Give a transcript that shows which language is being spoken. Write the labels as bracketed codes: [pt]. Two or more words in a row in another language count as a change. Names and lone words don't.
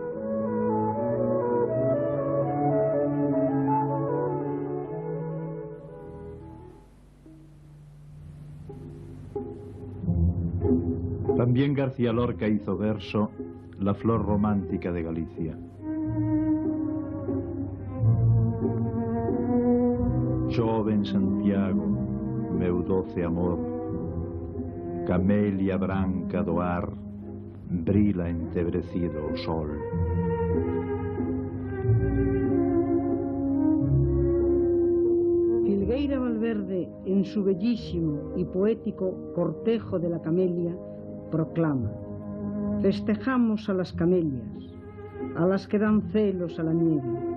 [es] También García Lorca hizo verso La flor romántica de Galicia. [gl] Chove en Santiago, meu doce amor, camelia branca do ar, brila entebrecido o sol. [es] Filgueira Valverde, en su bellísimo y poético Cortejo de la Camelia, proclama: festejamos a las camelias, a las que dan celos a la nieve,